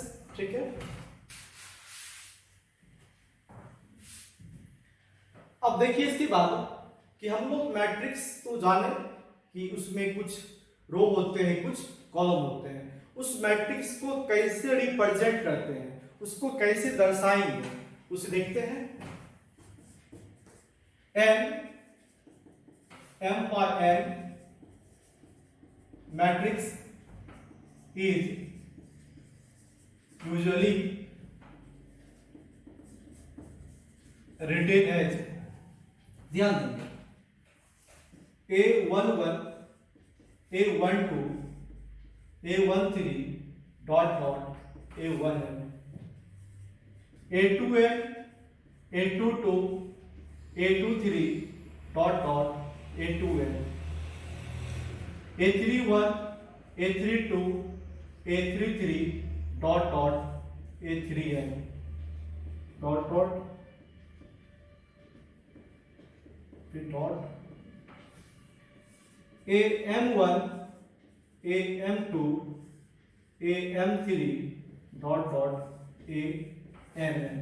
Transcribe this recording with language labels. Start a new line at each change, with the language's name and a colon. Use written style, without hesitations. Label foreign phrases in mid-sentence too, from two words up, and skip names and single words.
Hindi: ठीक है, अब देखिए इसके बाद कि हम लोग मैट्रिक्स तो जाने कि उसमें कुछ रो होते हैं, कुछ कॉलम होते हैं। उस मैट्रिक्स को कैसे रिप्रेजेंट करते हैं, उसको कैसे दर्शाएंगे, उसे देखते हैं।
English: m/n matrix is usually written as,
Hindi: ध्यान देंगे, A11 A12 A13 A1n A2n A22 A23 A2n A31 A32 A33 A3n फिर डॉट AM1 AM2 AM3 AMN।